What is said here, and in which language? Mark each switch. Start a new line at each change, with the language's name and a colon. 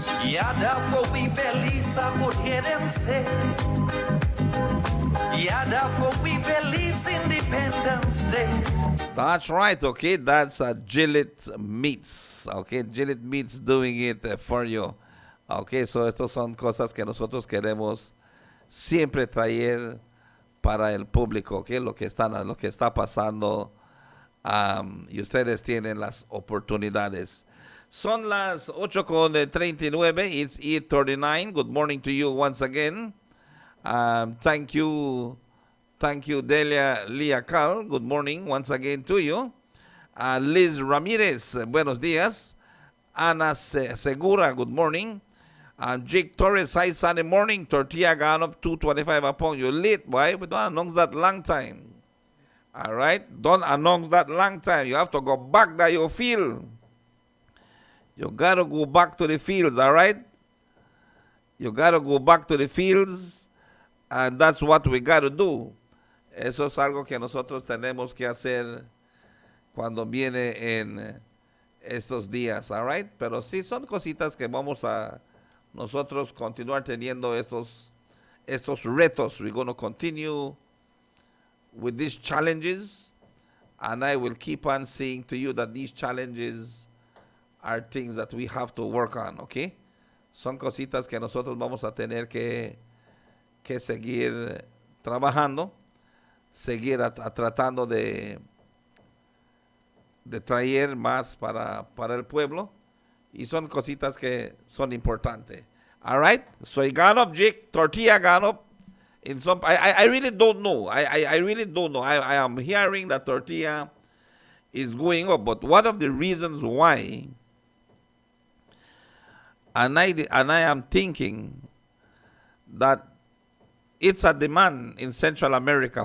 English: Yeah, therefore we Belize, I could hear them say. Yeah, therefore we Belize Independence Day. That's right, okay? That's Gillette Meats. Okay, Gillette Meats doing it for you. Okay, so
Spanish: estas son cosas que nosotros queremos siempre traer para el público, okay? Lo que está pasando. Y ustedes tienen las oportunidades. Son las 8:39.
English: It's 8:39. Good morning to you once again. Thank you, Delia Liacal. Good morning once again to you.
Spanish: Liz Ramirez, buenos días.
English: Ana Segura, good morning. Jake Torres, hi, Sunday morning. Tortilla gone up $2.25 a pound. You're late, boy. We don't announce that long time. All right, don't announce that long time. You have to go back to your field. You gotta go back to the fields, all right? You gotta go back to the fields, and that's what we gotta do.
Spanish: Eso es algo que nosotros tenemos que hacer cuando viene en estos días,
English: all right?
Spanish: Pero sí son cositas que vamos a nosotros continuar teniendo estos retos.
English: We're going to continue with these challenges, and I will keep on saying to you that these challenges are things that we have to work on, okay?
Spanish: Son cositas que nosotros vamos a tener que seguir trabajando, seguir tratando de traer más para el pueblo, y son cositas que son importantes.
English: All right? So it gone up, Jake. Tortilla gone up. In some, I really don't know. I really don't know. I am hearing that tortilla is going up, but one of the reasons why, and I am thinking that it's a demand in Central America.